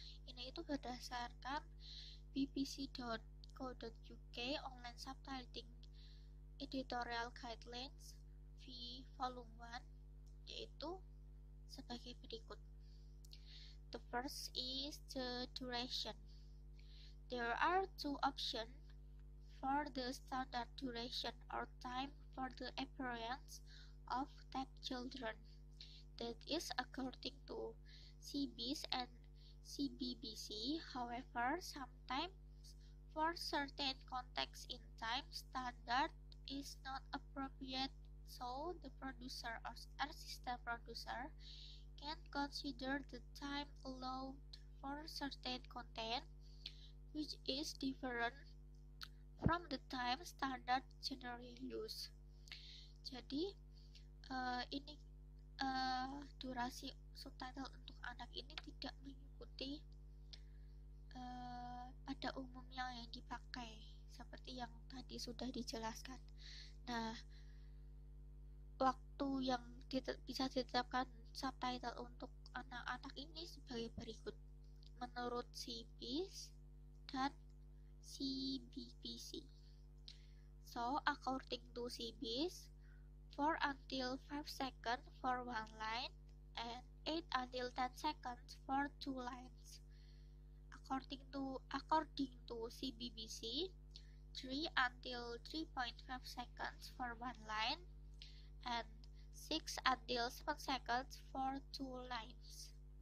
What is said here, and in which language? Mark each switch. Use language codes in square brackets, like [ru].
[id] Ini itu berdasarkan bbc.co.uk online subtitling editorial guidelines v volume 1, yaitu sebagai berikut. [en] The first is the duration. There are two options for the standard duration or time for the appearance of deaf children. That is according to CBIS and CBBC. However, sometimes for certain contexts in time, standard is not appropriate, so the producer or assistant producer can consider the time allowed for certain content which is different from the time standard generally used. [id] Jadi ini durasi subtitle untuk anak ini tidak mengikuti pada umumnya yang dipakai seperti yang tadi sudah dijelaskan. Nah, waktu yang bisa ditetapkan subtitle untuk anak-anak ini sebagai berikut menurut CBIS dan CBBC. [en] So, according to CBIS, 4 until 5 seconds for one line and 8 until 10 seconds for 2 lines. According to CBBC, 3 until 3.5 seconds for one line and 6 until 7 seconds for 2 lines.